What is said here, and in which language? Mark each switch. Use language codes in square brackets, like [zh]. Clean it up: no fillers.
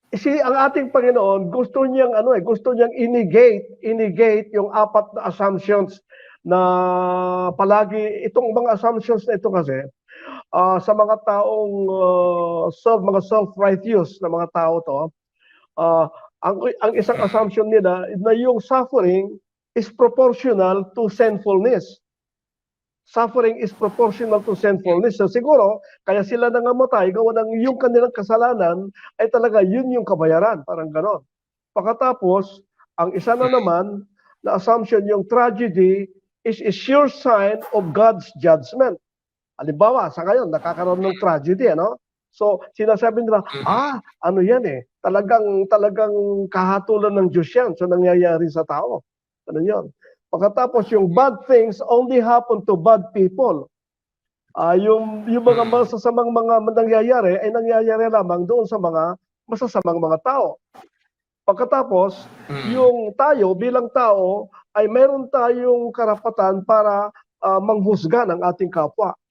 [tl] Ang ating Panginoon, gusto niyang inegate yung apat na assumptions na palagi, itong mga assumptions na ito kasi, sa mga taong mga self-righteous na mga tao to, ang isang assumption nila na yung [en] suffering is proportional to sinfulness. Suffering is proportional to sinfulness. [tl] So siguro, kaya sila nangamatay, gawa ng yung kanilang kasalanan, ay talaga yun yung kabayaran. Parang ganon. Pagkatapos, ang isa na naman, na assumption, yung [en] tragedy is a sure sign of God's judgment. [tl] Halimbawa, sa ngayon, nakakaroon ng tragedy, ano? So, sinasabi nila, ano yan eh, talagang kahatulan ng Diyos yan sa nangyayari sa tao. Ano yan? Pagkatapos, yung [en] bad things only happen to bad people. [tl] Yung mga masasamang mga nangyayari ay nangyayari lamang doon sa mga masasamang mga tao. Pagkatapos, yung tayo bilang tao ay meron tayong karapatan para manghusga ng ating kapwa.